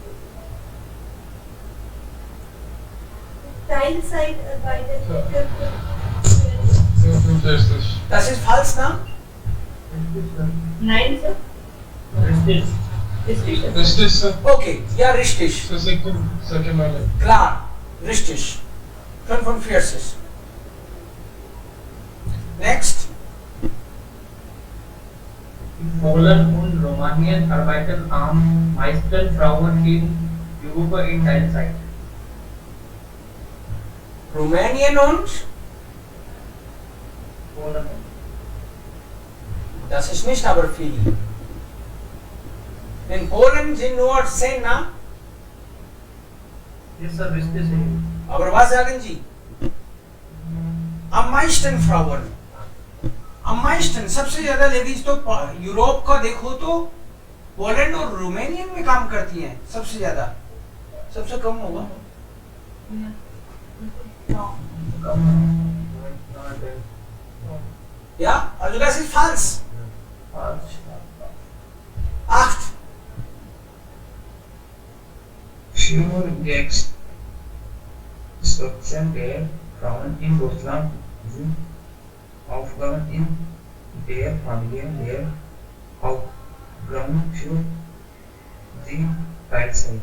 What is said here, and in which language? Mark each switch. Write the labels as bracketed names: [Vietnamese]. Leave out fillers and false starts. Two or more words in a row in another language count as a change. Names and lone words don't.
[German] Teilzeit arbeiten 45. Das ist falsch, ne? Nein, Sir. Richtig. Richtig, sir. Okay, ja, richtig. [English] So second one. [German] Klar, richtig. 45. [English] Next. [German] In Polen und Rumänien arbeiten am meisten Frauen in Europa in Teilzeit. Rumänien und? Polen. Das ist nicht aber viel. In Polen sind nur 10, na? [English] Yes, sir, richtig. [German] Aber was sagen Sie? Am meisten Frauen. am meisten [Hindi] सबसे ज्यादा लेडीज तो यूरोप का देखो तो पोलैंड और रोमानियन में काम करती हैं सबसे ज्यादा, सबसे कम होगा [German] ja, also das ist falsch. [Hindi] 8. [German] Für 6% der Frauen in Deutschland sind Aufgaben in der Familie der Hauptgrund für die Teilzeit.